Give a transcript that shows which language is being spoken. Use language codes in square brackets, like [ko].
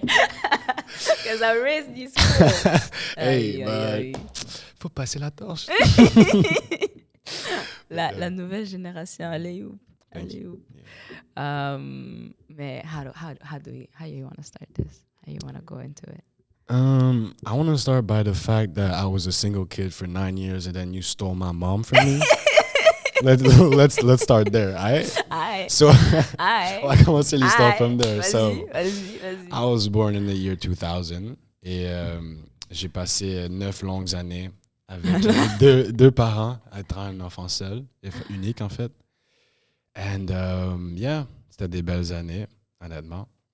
[en] Because I raised these fools. [fr] Hey, faut passer la torche. La nouvelle génération, elle est où? [en] Thank you. Mais how you want to start this? How you want to go into it? I want to start by the fact that I was a single kid for 9 years and then you stole my mom from me. let's start there, alright? [fr] So, on va commencer l'histoire [en] from there. [fr] Vas-y. [en] I was born in the year 2000 [fr] et j'ai passé 9 longues années avec deux parents, être un enfant seul, unique en fait. And c'était des belles années, honnêtement.